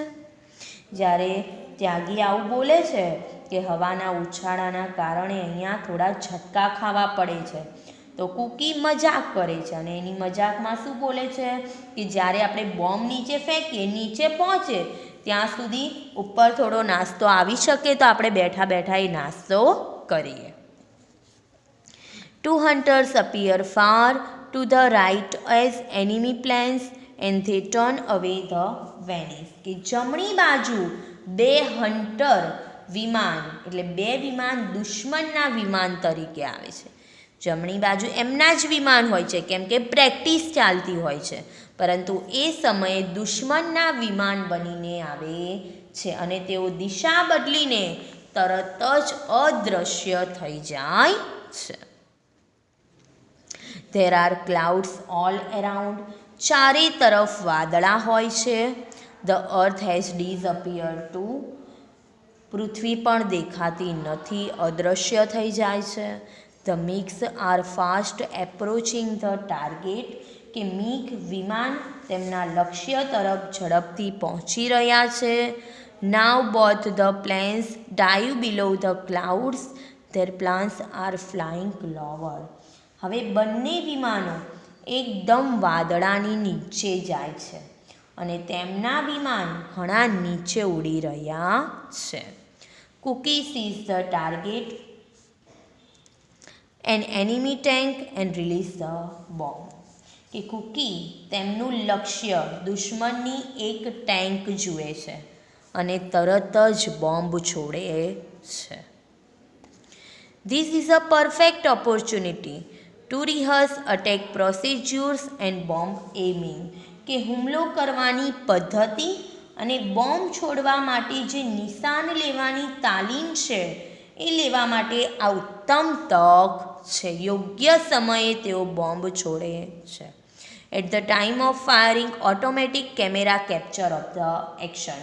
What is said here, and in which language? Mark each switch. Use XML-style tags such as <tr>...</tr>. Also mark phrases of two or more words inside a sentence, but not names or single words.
<gu>જ્યારે ત્યાગી આવું બોલે છે કે હવાના ઉછાળાના કારણે અહીંયા થોડા ઝટકા ખાવા પડે છે, તો કૂકી મજાક કરે છે અને એની મજાકમાં શું બોલે છે કે જ્યારે આપણે બોમ્બ નીચે ફેંકીએ, નીચે પહોંચે ત્યાં સુધી ઉપર થોડો નાસ્તો આવી શકે તો આપણે બેઠા બેઠા એ નાસ્તો કરીએ.</gu> <en>Two hunters appear far to the right as enemy planes and they turn away the vanish.</en> <gu>કે જમણી બાજુ બે હન્ટર વિમાન, એટલે બે વિમાન દુશ્મનના વિમાન તરીકે આવે છે. જમણી બાજુ એમના જ વિમાન હોય છે કેમ કે પ્રેક્ટિસ ચાલતી હોય છે, પરંતુ એ સમયે દુશ્મનના વિમાન બનીને આવે છે અને તેઓ દિશા બદલીને તરત જ અદૃશ્ય થઈ જાય છે.</gu> <en>There are clouds all around.</en> <gu>ચારે તરફ વાદળા હોય છે.</gu> <en>The earth has disappeared too.</en> <gu>પૃથ્વી પણ દેખાતી નથી, અદૃશ્ય થઈ જાય છે.</gu> <en>The MiGs are fast approaching the target.</en> <gu>કે MiG વિમાન તેમના લક્ષ્ય તરફ ઝડપથી પહોંચી રહ્યા છે.</gu> <en>Now both the planes dive below the clouds. Their planes are flying lower.</en> <gu>હવે બંને વિમાનો એકદમ વાદળાની નીચે જાય છે અને તેમના વિમાન ઘણા નીચે ઉડી રહ્યા છે.</gu> <en>Kooky sees the target an enemy tank and release the bomb.</en> <gu>કે કૂકી તેમનું લક્ષ્ય દુશ્મનની એક ટેન્ક જુએ છે અને તરત જ બોમ્બ છોડે છે.</gu> <en>This is a perfect opportunity to rehearse attack procedures and bomb aiming.</en> <gu>કે હુમલો કરવાની પદ્ધતિ અને બોમ્બ છોડવા માટે જે નિશાન લેવાની તાલીમ છે એ લેવા માટે આ ઉત્તમ તક છે. યોગ્ય સમયે તેઓ બોમ્બ છોડે છે.</gu> <en>At the time of firing automatic camera capture of the action.</en>